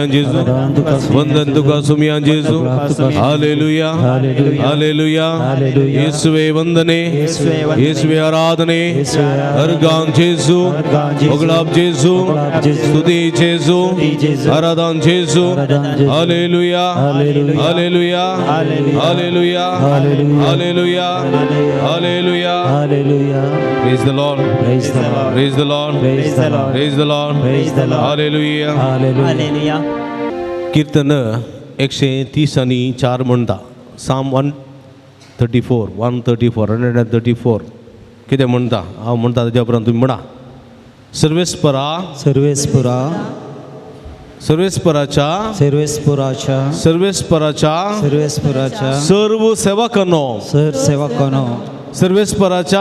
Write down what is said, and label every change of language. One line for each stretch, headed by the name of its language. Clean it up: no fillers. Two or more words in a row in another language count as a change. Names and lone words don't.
Konkani: जेजू वंदन तुका सुमिया जेजू हालेलुया हालेलुया
Kannada: ಯೇಸುವೇ ವಂದನೆ ಯೇಸುವೇ ಆರಾಧನೆ
Konkani: अर्गान जेजू गुलाब जेजू स्तुति जेजू आराधन जेजू हालेलुया हालेलुया हालेलुया हालेलुया हालेलुया
English: praise the Lord praise the Lord praise the Lord hallelujah
Konkani: हालेलुया कीर्तन 130 आणि 4 म्हणता Psalm 134 कितें म्हणता हांव म्हणटा तेज्या उपरांत तुमी म्हणा सर्वेस्परा
Marathi: सर्वेस्पराच्या सर्व सेवकांनो सर्वेस्पराच्या